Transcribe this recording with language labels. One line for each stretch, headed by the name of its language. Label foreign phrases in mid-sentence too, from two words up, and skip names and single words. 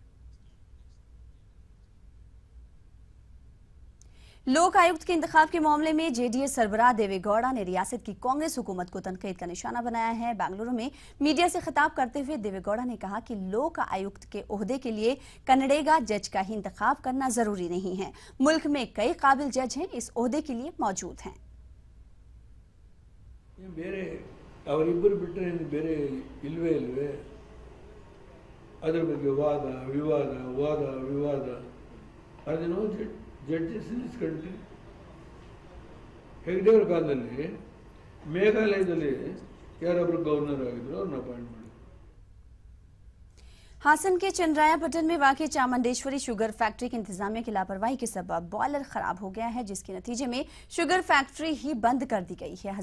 Urdu: لوک آیکت کے انتخاب کے معاملے میں جے ڈی ایس سربراہ دیوے گوڑا نے ریاست کی کانگریس حکومت کو تنقید کا نشانہ بنایا ہے. بنگلورو میں میڈیا سے خطاب کرتے ہوئے دیوے گوڑا نے کہا کہ لوک آیکت کے عہدے کے لیے کنڑیگا جج کا ہی انتخاب کرنا ضروری نہیں ہے. ملک میں کئی قابل جج ہیں، اس عہدے کے لیے موجود ہیں.
Kannada: ಅವರಿಬ್ಬರು ಬಿಟ್ಟರೆ ಬೇರೆ ಇಲ್ವೇ ಇಲ್ವೇ ಅದರ ಬಗ್ಗೆ ವಾದ ವಿವಾದ
English: are no judges in this country.
Kannada: ಹೆಗ್ಡೆಯವರ ಕಾಲದಲ್ಲಿ ಮೇಘಾಲಯದಲ್ಲಿ ಯಾರೊಬ್ಬರು ಗವರ್ನರ್ ಆಗಿದ್ರು, ಅವ್ರನ್ನ ಅಪಾಯಿಂಟ್ ಮಾಡಿ.
Urdu: ہاسن کے چندرایاپٹن میں واقع چامنڈیشوری شوگر فیکٹری کی انتظامیہ کی لاپروائی کے سبب بوائلر خراب ہو گیا ہے، جس کے نتیجے میں شوگر فیکٹری ہی بند کر دی گئی ہے.